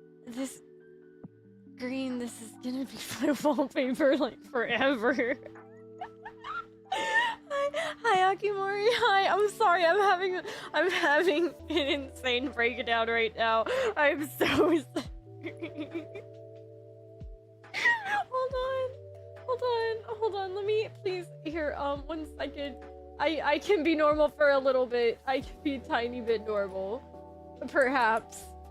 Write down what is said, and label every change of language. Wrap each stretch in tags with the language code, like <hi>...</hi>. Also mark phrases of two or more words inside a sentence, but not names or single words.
<en>This green, this is gonna be my wallpaper like forever. Hi, Akimori. Hi, I'm sorry. I'm having an insane breakdown right now. I'm so sorry. Hold on. Let me please here. 1 second. I can be normal for a little bit. I can be a tiny bit normal, perhaps.</en>